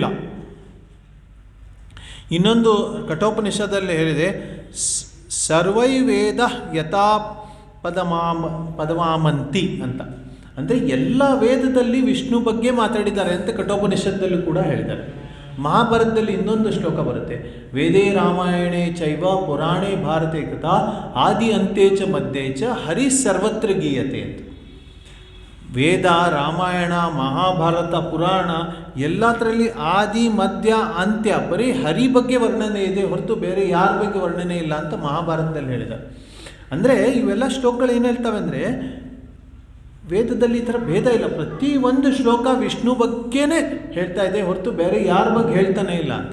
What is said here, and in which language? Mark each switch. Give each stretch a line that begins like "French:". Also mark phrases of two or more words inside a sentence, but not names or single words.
Kannada: ಇನ್ನೊಂದು ಕಠೋಪನಿಷದಲ್ಲಿ ಹೇಳಿದೆ,
Sanskrit: सर्वै वेद यथा पदमामन्ति
Kannada: ಅಂತ. ಅಂದರೆ ಎಲ್ಲ ವೇದದಲ್ಲಿ ವಿಷ್ಣು ಬಗ್ಗೆ ಮಾತಾಡಿದ್ದಾರೆ ಅಂತ ಕಠೋಪನಿಷತ್ತಲ್ಲೂ ಕೂಡ ಹೇಳಿದ್ದಾರೆ. ಮಹಾಭಾರತದಲ್ಲಿ ಇನ್ನೊಂದು ಶ್ಲೋಕ ಬರುತ್ತೆ,
Sanskrit: वेदे रामायणे चैव पुराणे भारते कथा आदि अन्ते च मध्ये च हरि सर्वत्र गीयते ಅಂತ.
Kannada: ವೇದ, ರಾಮಾಯಣ, ಮಹಾಭಾರತ, ಪುರಾಣ ಎಲ್ಲದರಲ್ಲಿ ಆದಿ ಮಧ್ಯ ಅಂತ್ಯ ಬರೀ ಹರಿ ಬಗ್ಗೆ ವರ್ಣನೆ ಇದೆ ಹೊರತು ಬೇರೆ ಯಾರ ಬಗ್ಗೆ ವರ್ಣನೆ ಇಲ್ಲ ಅಂತ ಮಹಾಭಾರತದಲ್ಲಿ ಹೇಳಿದ್ದಾರೆ. ಅಂದರೆ ಇವೆಲ್ಲ ಶ್ಲೋಕಗಳು ಏನು ಹೇಳ್ತವೆ ಅಂದರೆ, ವೇದದಲ್ಲಿ ಈ ಥರ ಭೇದ ಇಲ್ಲ, ಪ್ರತಿ ಒಂದು ಶ್ಲೋಕ ವಿಷ್ಣು ಬಗ್ಗೆನೇ ಹೇಳ್ತಾ ಇದೆ ಹೊರತು ಬೇರೆ ಯಾರ ಬಗ್ಗೆ ಹೇಳ್ತಾನೆ ಇಲ್ಲ ಅಂತ.